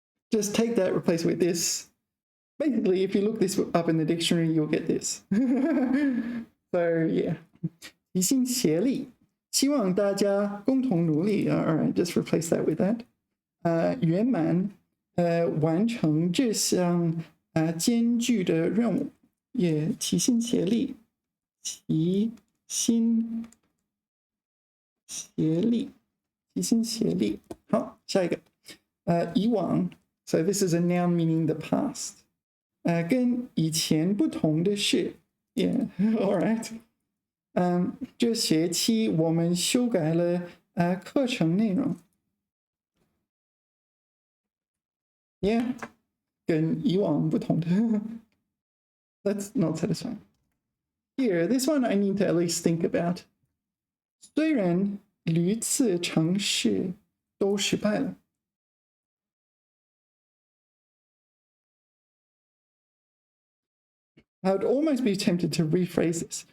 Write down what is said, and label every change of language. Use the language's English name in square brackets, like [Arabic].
[English] Just take that, replace it with this. Basically, if you look this up in the dictionary, you'll get this. So, yeah. [Chinese] 齐心协力希望大家共同努力 [English] Alright, just replace that with that. [Chinese] 圆满完成这项艰巨的任务 Yeah, 齐心协力齐心协力齐心协力好下一个以往 [English] So this is a noun meaning the past [Chinese] 跟以前不同的是 [English] Yeah, alright [Chinese] 这学期我们修改了课程内容 [English] Yeah [Chinese] 跟以往不同的 [English] That's not satisfying Here, this one I need to at least think about. [Chinese] 虽然屡次尝试都失败了 [English] I would almost be tempted to rephrase this.